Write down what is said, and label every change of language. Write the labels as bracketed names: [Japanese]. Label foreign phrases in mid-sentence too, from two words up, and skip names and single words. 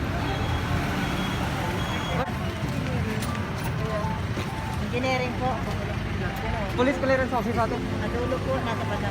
[Filipino] Engineering po. [English] police clearance office [Hindi] आते हैं। [Filipino] Dulo po, nasa Panaman.